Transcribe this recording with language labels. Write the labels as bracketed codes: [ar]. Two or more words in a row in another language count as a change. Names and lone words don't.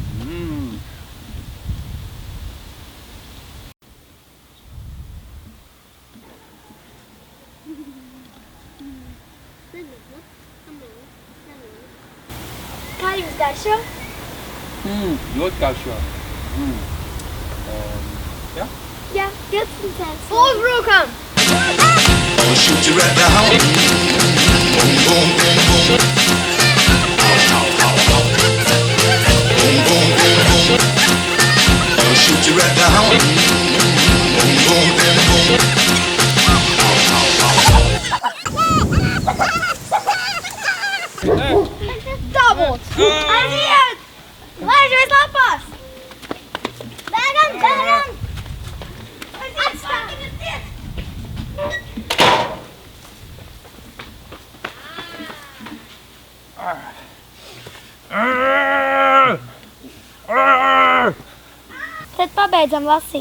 [lv] Kā jums garšo? Ļoti garšo. Jā? Jā, 12 cents. Uzbrukam! [en] I'll shoot you right now. Boom, boom, boom, boom. Ow, ow, ow, ow. Boom, boom, boom, boom. I'll shoot you right now. Boom, boom, boom, boom. Ow, ow, ow, ow. [lv] Dabūt! Aiziet! Laižamies lapās! Bēgam, bēgam! Atstākieties! Tad pabeidzam lasīt.